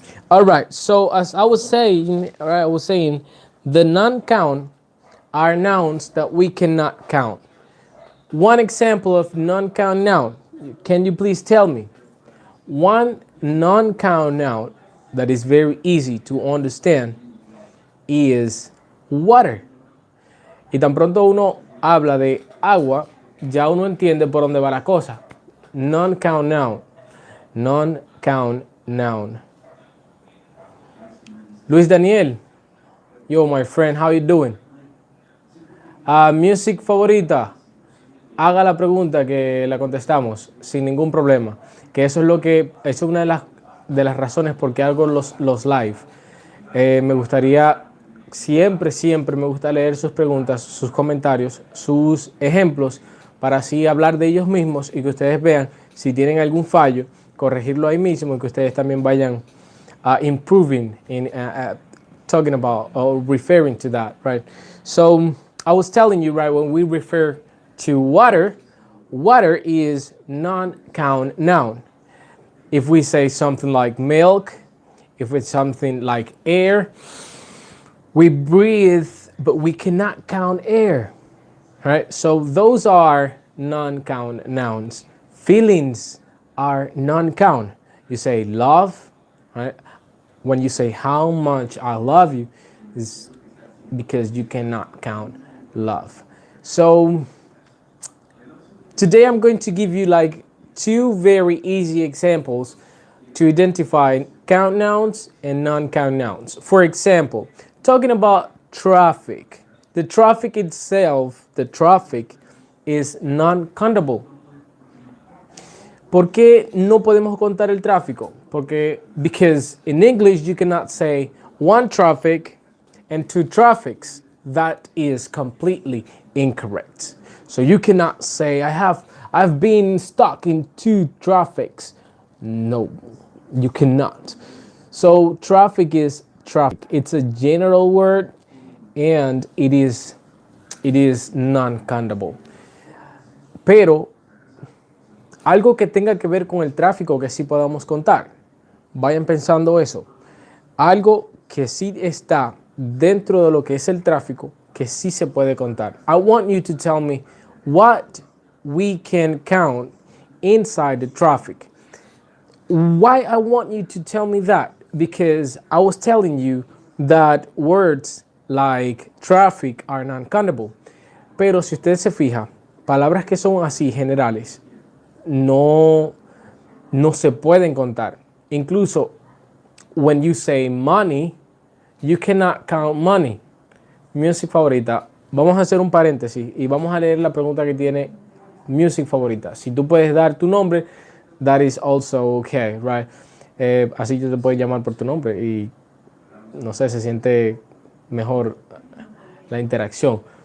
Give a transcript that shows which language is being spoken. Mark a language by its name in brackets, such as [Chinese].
[English] All right, so as I was saying, the non-count are nouns that we cannot count. One example of non-count noun, can you please tell me? One non-count noun that is very easy to understand is water. [Spanish] Y tan pronto uno habla de agua, ya uno entiende por dónde va la cosa. [English] Non-count noun. Non-count noun. Luis Daniel. Yo, my friend, how you doing? Music favorita. [Spanish] Haga la pregunta que la contestamos sin ningún problema. Que eso es una de las razones por qué hago los live. Me gustaría, siempre me gusta leer sus preguntas, sus comentarios, sus ejemplos, para así hablar de ellos mismos y que ustedes vean si tienen algún fallo, corregirlo ahí mismo y que ustedes también vayan [English] improving in talking about or referring to that, right? So I was telling you, right, when we refer to water, water is non-count noun. If we say something like milk, if it's something like air, we breathe, but we cannot count air, right? So those are non-count nouns. Feelings are non-count. You say love, right? When you say how much I love you, is because you cannot count love. So today I'm going to give you like 2 very easy examples to identify count nouns and non-count nouns. For example, talking about traffic. The traffic itself, the traffic is non-countable. [Spanish] ¿Por qué no podemos contar el tráfico? [English] Because in English you cannot say one traffic and two traffics. That is completely incorrect. So you cannot say I've been stuck in two traffics. No, you cannot. So traffic is traffic. It's a general word and it is non-countable. [Spanish] Pero algo que tenga que ver con el tráfico que sí podamos contar. Vayan pensando eso. Algo que sí está dentro de lo que es el tráfico, que sí se puede contar. [English] I want you to tell me what we can count inside the traffic. Why I want you to tell me that? Because I was telling you that words like traffic are non-countable. [Spanish] Pero si usted se fija, palabras que son así generales, no se pueden contar. [English] Incluso, when you say money, you cannot count money. Music favorita. [Spanish] Vamos a hacer un paréntesis y vamos a leer la pregunta que tiene music favorita. Si tú puedes dar tu nombre, [English] that is also okay, right? [Spanish] Así tú te puedes llamar por tu nombre y, no sé, se siente mejor la interacción.